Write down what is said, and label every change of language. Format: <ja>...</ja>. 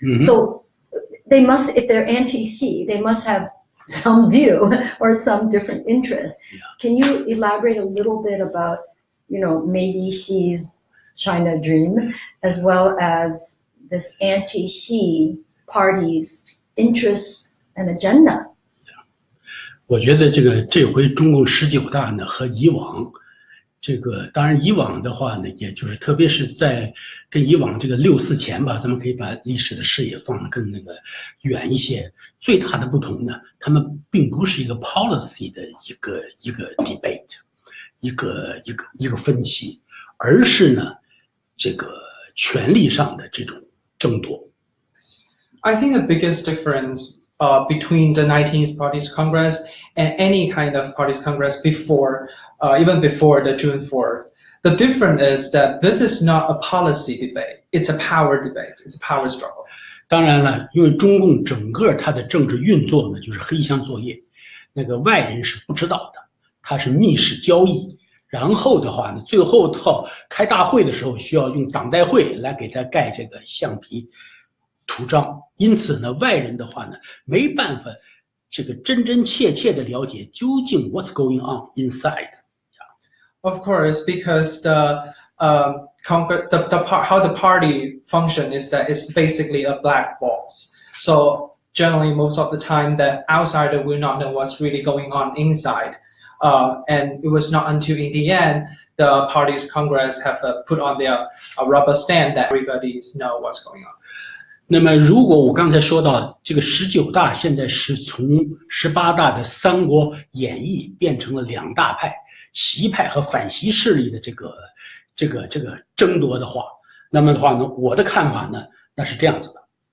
<en>So they must, if they're anti-Xi, they must have some view or some different interest. Yeah. Can you elaborate a little bit about, maybe Xi's China dream as well as this anti-Xi party's interests and agenda?</en> <zh>我觉得这回中共19大呢和以往当然以往的话呢，也就是特别是在跟以往6·4前吧，咱们可以把历史的视野放得更远一些。最大的不同呢，他们并不是一个 policy 的一个 debate， 一个分歧，而是呢权力上的这种争夺。</zh> <en>I think the biggest difference between the 19th Party's Congress and any kind of Party's Congress before, even before the June 4th, the difference is that this is not a policy debate, it's a power debate, it's a power struggle.</en> <zh>当然了，因为中共整个它的政治运作呢，就是黑箱作业，外人是不知道的，它是密室交易。然后的话呢，最后到开大会的时候，需要用党代会来给它盖橡皮图章，因此呢，外人的话呢，没办法真真切切的了解究竟</zh> <en>what's going on inside. Of course, because how the party function is that it's basically a black box. So generally, most of the time, the outsider will not know what's really going on inside. And it was not until in the end, the party's Congress have put on their rubber stamp that everybody know what's going on.</en> <zh>那么如果我刚才说到19大现在是从18大的三国演义变成了两大派，习派和反习势力的这个争夺的话，那么的话呢，我的看法呢，那是这样子的。</zh>